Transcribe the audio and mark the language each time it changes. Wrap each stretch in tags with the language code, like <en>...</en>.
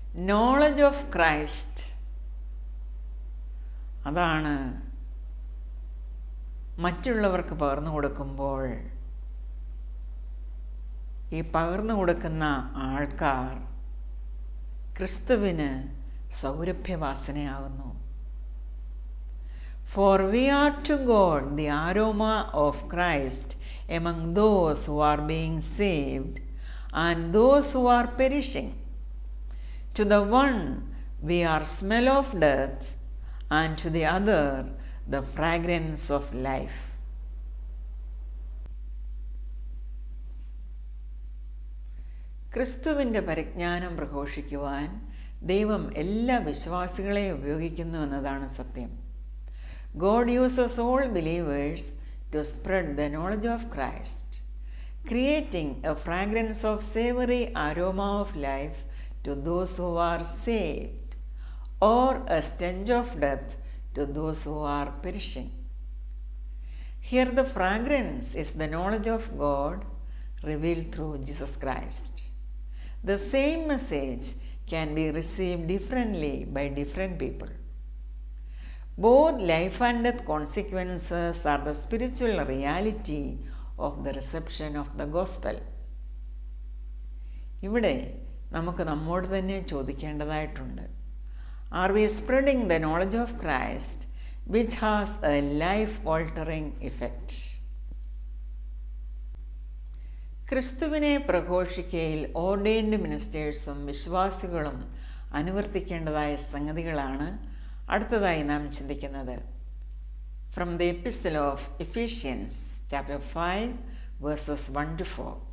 <en>Knowledge of Christ,</en> <ml>അതാണ് മറ്റുള്ളവർക്ക് പകർന്നു കൊടുക്കുമ്പോൾ ഈ പകർന്നു കൊടുക്കുന്ന ആൾക്കാർ ക്രിസ്തുവിന് സൗരഭ്യവാസനയാകുന്നു.</ml> <en>For we are to God the aroma of Christ among those who are being saved and those who are perishing. To the one we are smell of death, and to the other the fragrance of life.</en> <ml>ക്രിസ്തുവിൻ്റെ പരിജ്ഞാനം പ്രഘോഷിക്കുവാൻ ദൈവം എല്ലാ വിശ്വാസികളെയും ഉപയോഗിക്കുന്നു എന്നതാണ് സത്യം.</ml> <en>God uses all believers to spread the knowledge of Christ, creating a fragrance of savory aroma of life to those who are saved, or a stench of death to those who are perishing. Here the fragrance is the knowledge of God revealed through Jesus Christ. The same message can be received differently by different people. Both life and death consequences are the spiritual reality of the reception of the gospel.</en> <ml>ഇവിടെ നമുക്ക് നമ്മോട് തന്നെ ചോദിക്കേണ്ടതായിട്ടുണ്ട്.</ml> <en>Are we spreading the knowledge of Christ which has a life-altering effect?</en> <ml>ക്രിസ്തുവിനെ പ്രഘോഷിക്കയിൽ</ml> <en>ordained മിനിസ്റ്റേഴ്സും</en> <ml>വിശ്വാസികളും അനുവർത്തിക്കേണ്ടതായ സംഗതികളാണ് അടുത്തതായി നാം ചിന്തിക്കുന്നത്.</ml> <en>From the epistle of Ephesians chapter 5 verses 1-4.</en>